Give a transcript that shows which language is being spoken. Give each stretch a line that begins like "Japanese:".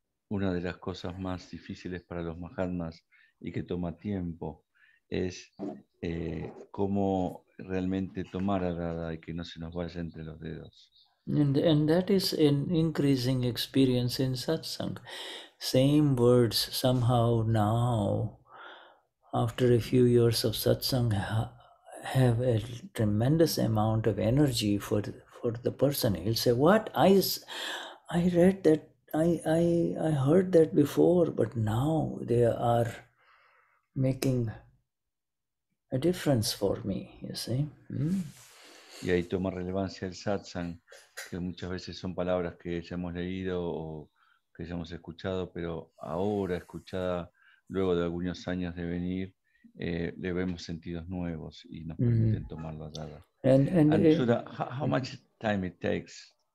Spanish: una de las cosas más difíciles para los Mahatmas y que toma tiempo es cómo realmente tomar a Dada y que no se nos vaya entre los dedos.
English: And that is an increasing experience in satsang. Same words somehow now, after a few years of satsang, have a tremendous amount of energy for the person. He'll say, "What? I read that, I heard that before, but now they are making a difference for me," you see.
Spanish: Y ahí toma relevancia el satsang, que muchas veces son palabras que ya hemos leído o que ya hemos escuchado, pero ahora escuchada luego de algunos años de venir, le vemos sentidos nuevos y nos permiten tomarlo dada.
English: And Shuddha, how much time it takes